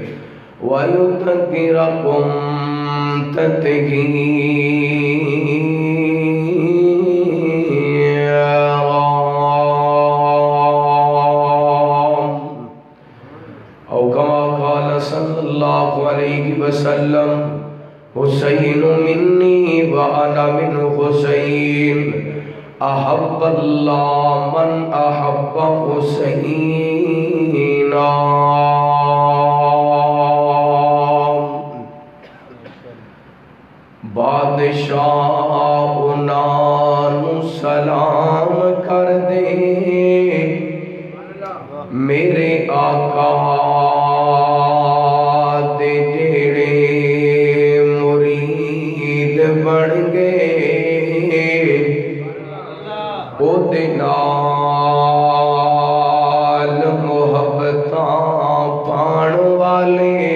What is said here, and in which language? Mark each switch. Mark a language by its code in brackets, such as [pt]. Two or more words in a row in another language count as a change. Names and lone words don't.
[ar] ويطهركم تطهيرا أو كما قال صلى الله عليه وسلم حسين مني وأنا من حسين أحب الله من أحب حسينا [skr] بادشاہ انہوں سلام کر دے میرے آقا دے جڑے مرید بن گئے او دے نال محبتاں پان والے